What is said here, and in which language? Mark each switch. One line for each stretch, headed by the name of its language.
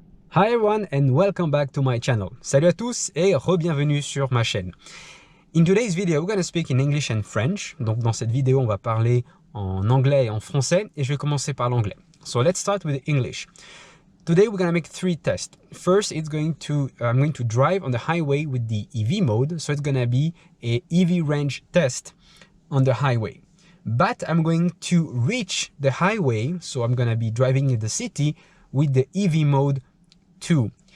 English: Hi everyone and welcome back to my channel.
French: Salut à tous et re-bienvenue sur ma chaîne.
English: In today's video, we're going to speak in English and French.
French: Donc dans cette vidéo, on va parler en anglais et en français et je vais commencer par l'anglais.
English: So let's start with English. Today we're going to make 3 tests. First, I'm going to drive on the highway with the EV mode. So it's going to be a EV range test on the highway. But I'm going to reach the highway, so I'm going to be driving in the city with the EV mode 2.